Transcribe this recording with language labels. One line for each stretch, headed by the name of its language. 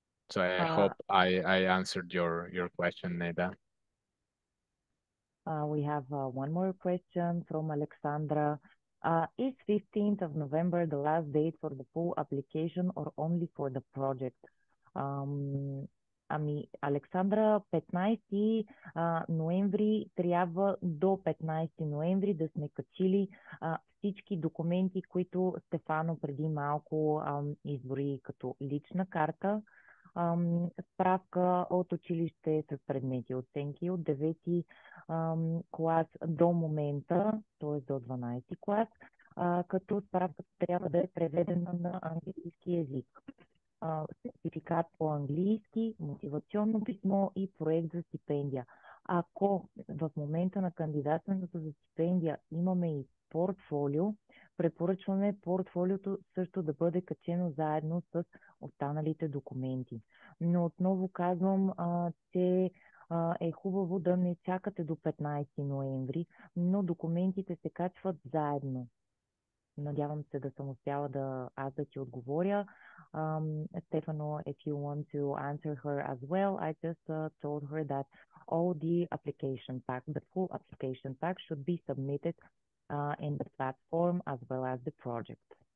English: So I hope I answered your question, Neda. We have one more question from Alexandra. Is 15th of November the last date for the full application or only for the project?
Bulgarian: Ами, Александра, 15 ноември трябва до 15 ноември да сме качили всички документи, които Стефано преди малко избори като лична карта, справка от училище с предмети оценки от 9 клас до момента, т.е. до 12 клас, като справката трябва да е преведена на английски език. Сертификат по английски, мотивационно писмо и проект за стипендия. Ако в момента на кандидатстването за стипендия имаме и портфолио, препоръчваме портфолиото също да бъде качено заедно с останалите документи. Но отново казвам, че е хубаво да не чакате до 15 ноември, но документите се качват заедно. Надявам се да съм успяла аз да ти отговоря.
English: Stefano, if you want to answer her as well, I just told her that all the application pack, the full application pack should be submitted in the platform as well as the project.